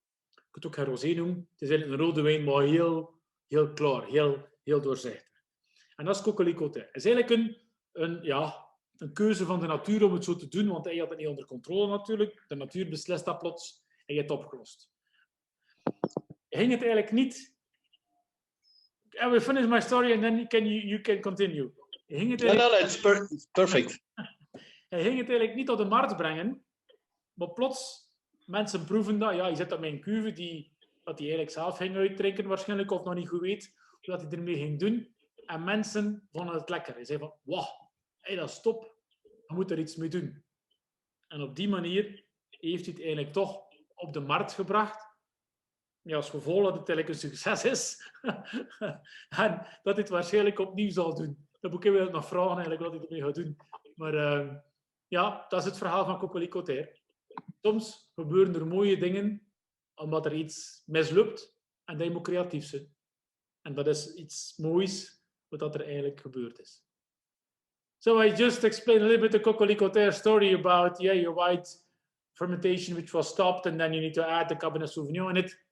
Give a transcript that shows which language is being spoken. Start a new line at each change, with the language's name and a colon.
Dutch: Je kunt het ook geen rosé noemen. Het is eigenlijk een rode wijn, maar heel klaar, heel doorzichtig. En dat is coquelicot. Het is eigenlijk een keuze van de natuur om het zo te doen, want hij had het niet onder controle natuurlijk. De natuur beslist dat plots en je hebt het opgelost. Hij ging het eigenlijk niet...
English: I will finish my story and then you can continue.
Dutch: Hij ging het
English: it's perfect.
Dutch: Hij ging het eigenlijk niet op de markt brengen, maar plots, mensen proeven dat. Ja, je zit dat met een cuve dat hij eigenlijk zelf ging uitdrinken waarschijnlijk, of nog niet goed weet wat hij ermee ging doen. En mensen vonden het lekker. Hij zei van, wauw, dat is top. Je moet er iets mee doen. En op die manier heeft hij het eigenlijk toch op de markt gebracht. Ja, als gevolg dat het eigenlijk een succes is. En dat hij het waarschijnlijk opnieuw zal doen. Dat moet ik wel nog vragen eigenlijk wat hij ermee gaat doen. Maar ja, dat is het verhaal van coquelicot. Soms gebeuren er mooie dingen omdat er iets mislukt en dat je moet creatief zijn. En dat is iets moois wat er eigenlijk gebeurd is.
English: So I just explained a little bit the coquelicot story about your white fermentation which was stopped and then you need to add the Cabernet Sauvignon in it.